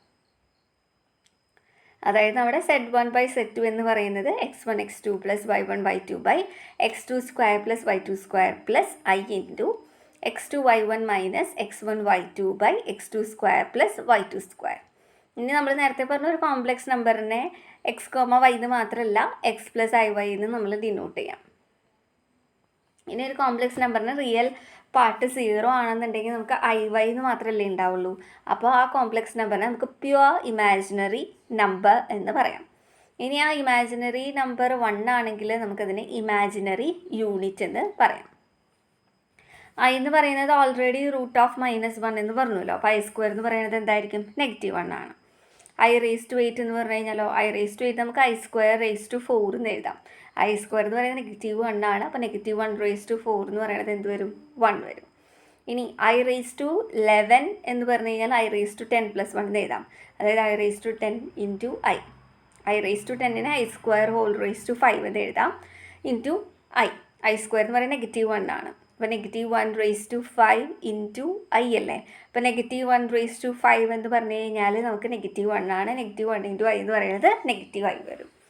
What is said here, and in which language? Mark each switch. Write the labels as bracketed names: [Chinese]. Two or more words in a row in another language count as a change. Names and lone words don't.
[Malayalam] അതായത് നമ്മുടെ [English] z1 by z2 [Malayalam] എന്ന് പറയുന്നത് [English] x1 x2 plus y1 y2 by x2 square plus y2 square plus i into x2 y1 minus x1 y2 by x2 square plus y2 square. [Malayalam] ഇനി നമ്മൾ നേരത്തെ പറഞ്ഞ ഒരു കോംപ്ലക്സ് നമ്പറിനെ x, y എന്ന് മാത്രമല്ല [English] x plus i y [Malayalam] എന്ന് നമ്മൾ ഡിനോട്ട് ചെയ്യാം. ഇനി ഒരു കോംപ്ലക്സ് നമ്പറിന് [English] real part [Malayalam] 0 ആണെന്നുണ്ടെങ്കിൽ നമുക്ക് i y എന്ന് മാത്രമല്ലേ ഉണ്ടാവുള്ളൂ. അപ്പോൾ ആ കോംപ്ലക്സ് നമ്പറിനെ നമുക്ക് [English] pure imaginary number [Malayalam] എന്ന് പറയാം. ഇനി ആ [English] imaginary number [Malayalam] 1 ആണെങ്കിൽ നമുക്കതിന് [English] imaginary unit [Malayalam] എന്ന് പറയാം. i എന്ന് പറയുന്നത് [English] already root of -1 [Malayalam] എന്ന് പറഞ്ഞല്ലോ. അപ്പോൾ [English] i square [Malayalam] എന്ന് പറയുന്നത് എന്തായിരിക്കും, -1 ആണ്. [English] i raise to 8 [Malayalam] എന്ന് പറഞ്ഞു കഴിഞ്ഞാലോ, [English] i raise to 8 [Malayalam] നമുക്ക് [English] i square raise to 4 [Malayalam] എന്ന് എഴുതാം. [English] i square [Malayalam] എന്ന് പറയുന്നത് -1 ആണ്. അപ്പോൾ [English] -1 raise to 4 [Malayalam] എന്ന് പറയുന്നത് എന്ത് വരും, 1 വരും. ഇനി [English] i raise to 11 [Malayalam] എന്ന് പറഞ്ഞു കഴിഞ്ഞാൽ [English] i raise to 10 plus 1 [Malayalam] എന്ന് എഴുതാം. അതായത് [English] i raise to 10 into i raise to 10 i square whole raise to 5 [Malayalam] എന്ന് എഴുതാം [English] into i square [Malayalam] എന്ന് പറയുന്നത് -1 ആണ്. അപ്പോൾ [English] -1 raise to 5 into i [Malayalam] അല്ലേ. അപ്പോൾ [English] -1 raise to 5 [Malayalam] എന്ന് പറഞ്ഞു കഴിഞ്ഞാൽ നമുക്ക് -1 ആണ്. [English] -1 into i [Malayalam] എന്ന് പറയുന്നത് -i വരും.